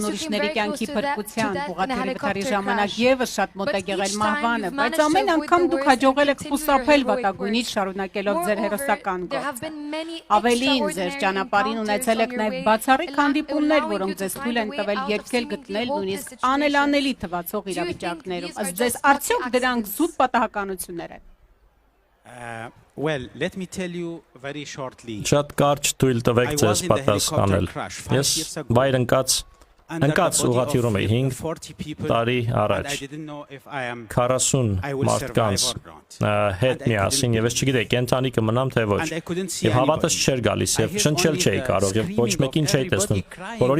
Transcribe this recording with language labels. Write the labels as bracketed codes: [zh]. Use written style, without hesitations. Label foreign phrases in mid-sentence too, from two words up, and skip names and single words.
[hy] ուրիշների կյանքի փրկության, ուղղաթիռի վթարի ժամանակ եւս շատ մոտ եք եղել մահվանը, բայց ամեն անգամ դուք հաջողել եք խուսափել վտակույնից, շարունակելով ձեր հերոսական գործը։ Ավելին, ձեր ճանապարհին ունեցել եք նաեւ բացառիկ հանդիպումներ, որոնք ձեզ թույլ են տվել երգել, գտնել նույնիսկ անելանելի թվացող իրավիճակներում։ Ըստ ձեզ, արդյոք դրանք զուտ պատահականություններ են։ [en] Well, let me tell you very shortly. [hy] Շատ կարճ թույլ տվեք ձեզ պատասխանել։ Ես վայր ընկած ուղղաթիռում էի 5 տարի առաջ 40 մարդկանց հետ միասին եւ ես չգիտեի կենթանի կմնամ թե ոչ եւ հավատս չէր գալիս եւ շնչել չէի կարող եւ ոչ մեկին չէի տեսնում բոլորի